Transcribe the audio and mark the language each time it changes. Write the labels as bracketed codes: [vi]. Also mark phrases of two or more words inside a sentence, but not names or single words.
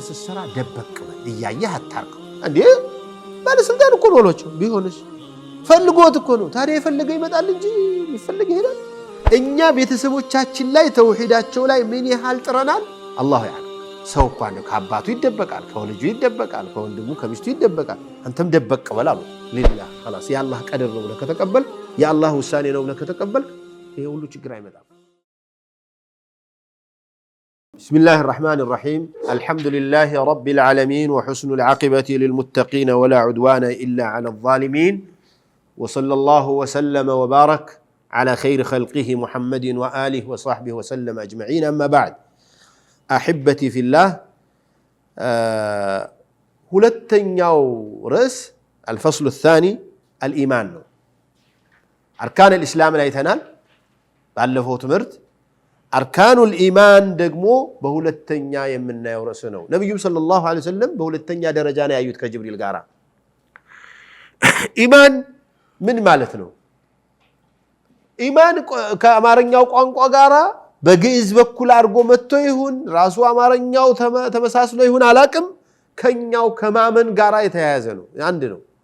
[am] ስትሰራ ደበቅ በል፣ እያየህ አታርቀው። እንዴ ባለስልጣን እኮ ነው ሎቸው ቢሆንስ ፈልጎት እኮ ነው። ታዲያ የፈለገ ይመጣል እንጂ ይፈልግ ይሄዳል። እኛ ቤተሰቦቻችን ላይ ተውሂዳቸው ላይ ምን ያህል ጥረናል አላሁ ያዕለም። ሰው እንኳን ከአባቱ ይደበቃል፣ ከወልጁ ይደበቃል፣ ከወንድሙ ከሚስቱ ይደበቃል። አንተም ደበቅ በል አሉ። [ar] لله خلاص [am] የአላህ ቀደር ነው ብለህ ከተቀበል፣ የአላህ ውሳኔ ነው ብለህ ከተቀበል ይሄ ሁሉ ችግር አይመጣም። [ar] بسم الله الرحمن الرحيم الحمد لله رب العالمين وحسن العاقبة للمتقين ولا عدوان إلا على الظالمين وصلى الله وسلم وبارك على خير خلقه محمد وآله وصحبه وسلم أجمعين أما بعد أحبتي في الله [am] ሁለተኛው ርዕስ [ar] الفصل الثاني الإيمان [am] ነው። [ar] أركان الإسلام [am] ላይ ተናል ባለፈው ትምህርት [ar] أركان الإيمان [am] ደግሞ በሁለተኛ የምናየው ርዕስ ነው። ነብዩ [ar] صلى الله عليه وسلم [am] በሁለተኛ ደረጃ ነው ያዩት ከጅብሪል ጋር። ኢማን ምን ማለት ነው? ኢማን ከአማርኛው ቋንቋ ጋራ በግዕዝ በኩል አድርጎ መጥቶ ይሁን ራሱ አማርኛው ተመሳስሎ ይሁን አላቅም፣ ከኛው ከማመን ጋራ የተያያዘ ነው። አንድ ነው።